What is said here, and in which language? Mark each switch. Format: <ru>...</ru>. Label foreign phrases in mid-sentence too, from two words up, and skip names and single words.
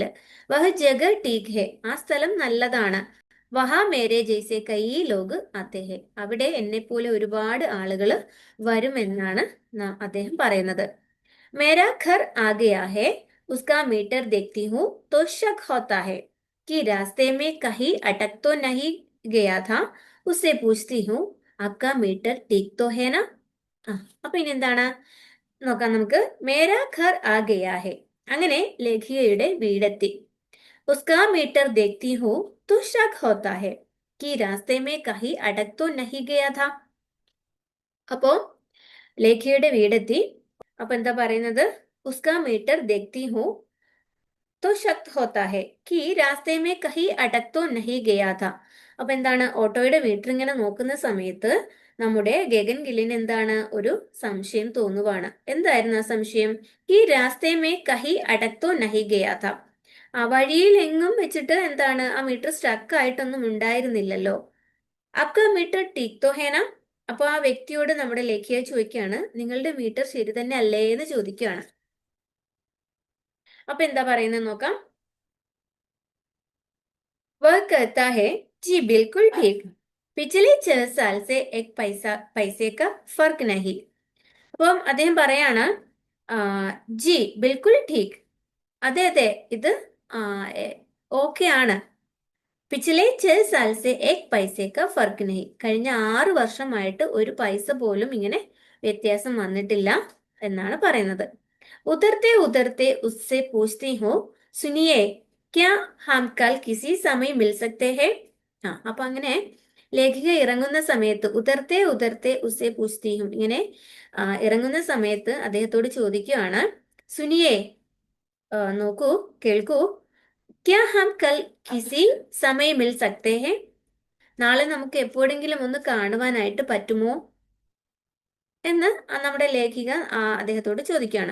<hi>वह जगह ठीक है,</hi> <ml>ആ സ്ഥലം നല്ലതാണ്.</ml> <hi>वहाँ मेरे जैसे कई लोग आते हैं,</hi> <ml>അവിടെ എന്നെ പോലെ ഒരുപാട് ആളുകൾ വരുമെന്നാണ് അദ്ദേഹം പറയുന്നത്.</ml> <hi>मेरा घर आ गया है, उसका मीटर देखती हूँ तो शक होता है कि रास्ते में कहीं अटक तो नहीं गया था, उससे पूछती हूँ आपका मीटर ठीक तो है ना.</hi> <ml>അപ്പൊ ഇനി എന്താണ് നോക്കാം നമുക്ക്.</ml> <hi>मेरा घर आ गया है,</hi> <ml>അങ്ങനെ ലേഖികയുടെ വീടെത്തി.</ml> <hi>उसका मीटर देखती हूँ तो शक होता है कि रास्ते में कहीं अटक तो नहीं गया था.</hi> <ml>അപ്പോ ലേഖികയുടെ വീടെത്തി. അപ്പൊ എന്താ പറയുന്നത്?</ml> <hi>उसका मीटर देखती हूँ तो शक होता है कि रास्ते में कहीं अटक तो नहीं गया था.</hi> <ml>അപ്പൊ എന്താണ്? ഓട്ടോയുടെ മീറ്റർ ഇങ്ങനെ നോക്കുന്ന സമയത്ത് നമ്മുടെ ഗഗൻ ഗില്ലിന് എന്താണ്? ഒരു സംശയം തോന്നുവാണ്. എന്തായിരുന്നു ആ സംശയം?</ml> <hi>ये रास्ते में कहीं अटक तो नहीं गया था.</hi> <ml>ആ വഴിയിൽ എങ്ങും വെച്ചിട്ട് എന്താണ് ആ മീറ്റർ സ്റ്റക്ക് ആയിട്ടൊന്നും ഉണ്ടായിരുന്നില്ലല്ലോ.</ml> <hi>आपका मीटर ठीक तो है ना.</hi> <ml>അപ്പൊ ആ വ്യക്തിയോട് നമ്മുടെ ലേഖിയ ചോദിക്കുകയാണ്, നിങ്ങളുടെ മീറ്റർ ശരി തന്നെ അല്ലേ എന്ന് ചോദിക്കുകയാണ്. അപ്പൊ എന്താ പറയുന്നത് നോക്കാം.</ml> <hi>वह कहता है, जी बिल्कुल ठीक, पिछले 6 साल से एक पैसे का फर्क नहीं.</hi> <ml>അപ്പം അദ്ദേഹം പറയാണ്, ആ,</ml> <hi>जी बिल्कुल ठीक,</hi> <ml>അതെ അതെ ഇത് ഓക്കെ ആണ്.</ml> <hi>പിछले 6 साल से एक पैसे का फर्क नहीं,</hi> <ml>കഴിഞ്ഞ 6 വർഷമായിട്ട് ഒരു പൈസ പോലും ഇങ്ങനെ വ്യത്യാസം വന്നിട്ടില്ല എന്നാണ് പറയുന്നത്.</ml> <hi>उतरते उतरते उससे पूछती हूँ, सुनिए क्या हम कल किसी समय मिल सकते हैं.</hi> <ml>ആ അപ്പൊ അങ്ങനെ ലേഖിക ഇറങ്ങുന്ന സമയത്ത്</ml> <hi>उतरते उतरते उससे पूछती हूँ,</hi> <ml>ഇങ്ങനെ ഇറങ്ങുന്ന സമയത്ത് അദ്ദേഹത്തോട് ചോദിക്കുകയാണ്, സുനിയെ നോക്കൂ, കേൾക്കൂ,</ml> <hi>क्या हम कल किसी समय मिल सकते हैं,</hi> <ml>നാളെ നമുക്ക് എപ്പോഴെങ്കിലും ഒന്ന് കാണുവാനായിട്ട് പറ്റുമോ എന്ന് നമ്മുടെ ലേഖിക അദ്ദേഹത്തോട് ചോദിക്കുകയാണ്.</ml>